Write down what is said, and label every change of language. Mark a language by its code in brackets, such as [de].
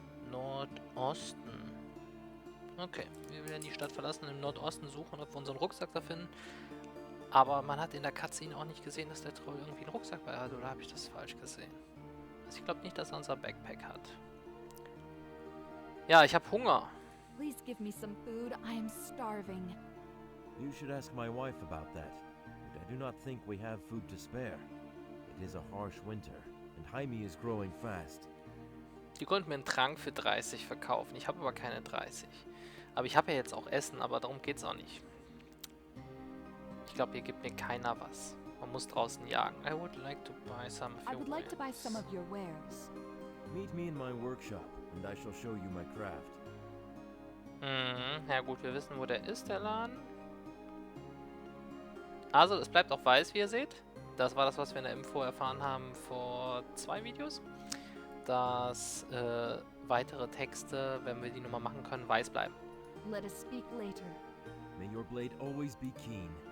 [de] Nordosten. Okay, wir werden die Stadt verlassen, im Nordosten suchen, ob wir unseren Rucksack da finden. Aber man hat in der Cutscene auch nicht gesehen, dass der Troll irgendwie einen Rucksack bei hat, oder habe ich das falsch gesehen? Also ich glaube nicht, dass er unser Backpack hat. Ja, ich habe Hunger. [en] Please give me some food. I am starving. You should ask my wife about that, but I do not think we have food to spare. It is a harsh winter, and Jaime is growing fast. [de] Die konnten mir einen Trank für 30 verkaufen. Ich habe aber keine 30. Aber ich habe ja jetzt auch Essen, aber darum geht's auch nicht. Ich glaube, hier gibt mir keiner was. Man muss draußen jagen. [en] I would like to buy some of I your would like to buy wares. some of your wares. Meet me in my workshop, and I shall show you my craft. [de] Ja gut, wir wissen, wo der ist, der Laden. Also, es bleibt auch weiß, wie ihr seht. Das war das, was wir in der Info erfahren haben vor 2 Videos. Dass weitere Texte, wenn wir die Nummer machen können, weiß bleiben. [en] Let us speak later. May your blade always be keen.